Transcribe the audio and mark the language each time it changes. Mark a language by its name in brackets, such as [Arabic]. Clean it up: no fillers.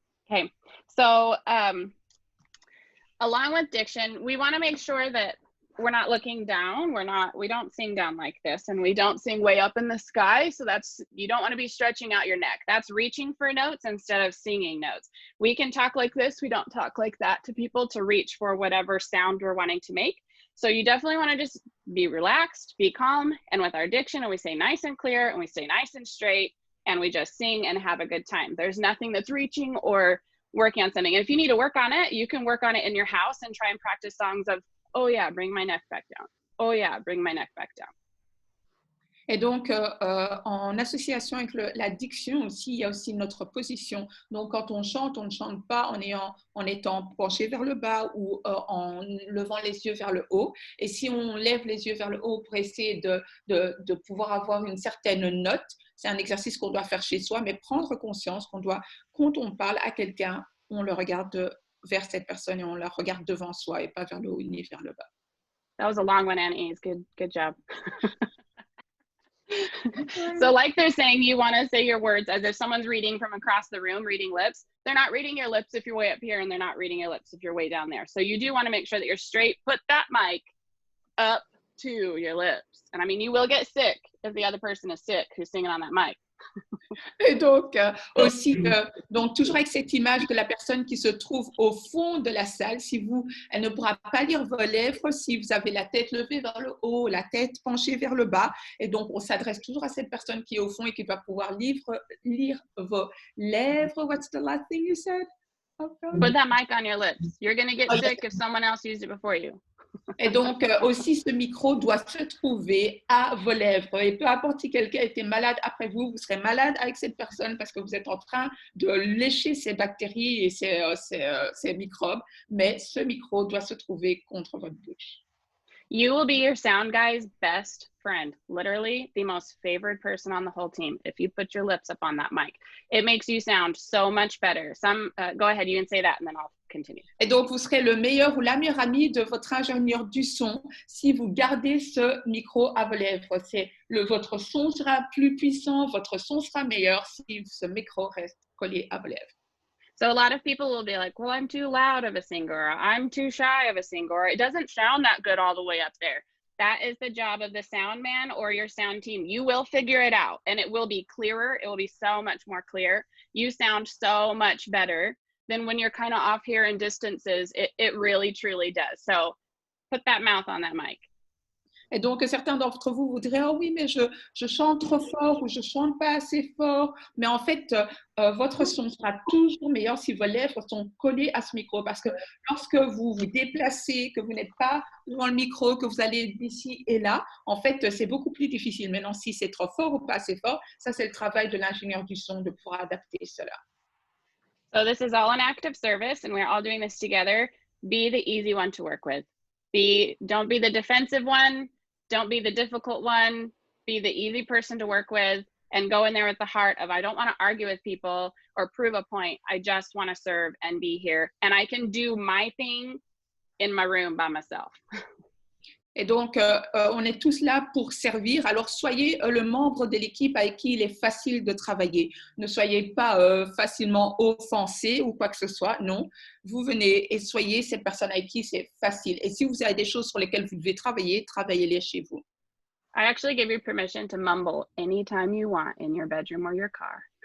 [English] Okay, so along with diction, we want to make sure that we're not looking down. We don't sing down like this, and we don't sing way up in the sky. So you don't want to be stretching out your neck. That's reaching for notes instead of singing notes. We can talk like this. We don't talk like that to people to reach for whatever sound we're wanting to make. So you definitely want to just be relaxed, be calm. And with our diction, and we say nice and clear, and we say nice and straight, and we just sing and have a good time. There's nothing that's reaching or working on something. And if you need to work on it, you can work on it in your house and try and practice songs of, oh yeah, bring my neck back down. Oh yeah, bring my neck back down. [French] Et donc, en association avec la diction aussi, il y a aussi notre position. Donc, quand on ne chante pas en étant penché vers le bas ou en levant les yeux vers le haut. Et si on lève les yeux vers le haut pour essayer de pouvoir avoir une certaine note, c'est un exercice qu'on doit faire chez soi, mais prendre conscience qu'on doit, quand on parle à quelqu'un, on le regarde vers cette personne et on la regarde devant soi et pas vers le haut ni vers le bas. [English] That was a long one, Annie. Good job. So like they're saying, you want to say your words as if someone's reading from across the room, reading lips. They're not reading your lips if you're way up here, and they're not reading your lips if you're way down there. So you do want to make sure that you're straight. Put that mic up to your lips. And I mean, you will get sick if the other person is sick who's singing on that mic. [French] Et donc, aussi, donc, toujours avec cette image de la personne qui se trouve au fond de la salle, elle ne pourra pas lire vos lèvres si vous avez la tête levée vers le haut, la tête penchée vers le bas. Et donc, on s'adresse toujours à cette personne qui est au fond et qui doit pouvoir lire vos lèvres. [English] What's the last thing you said? Put that mic on your lips. You're going to get sick if someone else used it before you. [French] Et donc, aussi, ce micro doit se trouver à vos lèvres. Et peu importe si quelqu'un était malade après vous, vous serez malade avec cette personne parce que vous êtes en train de lécher ces bactéries et ces microbes. Mais ce micro doit se trouver contre votre bouche. [English] You will be your sound guy's best friend, literally the most favored person on the whole team if you put your lips up on that mic. It makes you sound so much better. Go ahead, you can say that and then I'll continue. [French] Et donc, vous serez le meilleur ou la meilleure amie de votre ingénieur du son si vous gardez ce micro à vos lèvres. Votre son sera plus puissant, votre son sera meilleur si ce micro reste collé à vos lèvres. [English] So a lot of people will be like, well, I'm too loud of a singer, or I'm too shy of a singer, or it doesn't sound that good all the way up there. That is the job of the sound man or your sound team. You will figure it out and it will be clearer. It will be so much more clear. You sound so much better than when you're kind of off here in distances. It really, truly does. So put that mouth on that mic. [French] Et donc, certains d'entre vous vous diraient « Oh oui, mais je chante trop fort ou je chante pas assez fort. » Mais en fait, votre son sera toujours meilleur si vos lèvres sont collées à ce micro. Parce que lorsque vous vous déplacez, que vous n'êtes pas devant le micro, que vous allez d'ici et là, en fait, c'est beaucoup plus difficile. Maintenant, si c'est trop fort ou pas assez fort, ça, c'est le travail de l'ingénieur du son de pouvoir adapter cela. [English] So this is all an active service and we're all doing this together. Be the easy one to work with. Don't be the defensive one. Don't be the difficult one. Be the easy person to work with and go in there with the heart of, I don't want to argue with people or prove a point. I just want to serve and be here. And I can do my thing in my room by myself. [French] Et donc, on est tous là pour servir. Alors, soyez le membre de l'équipe avec qui il est facile de travailler. Ne soyez pas facilement offensé ou quoi que ce soit. Non, vous venez et soyez cette personne avec qui c'est facile. Et si vous avez des choses sur lesquelles vous devez travailler, travaillez-les chez vous. [English] I actually give you permission to mumble anytime you want in your bedroom or your car.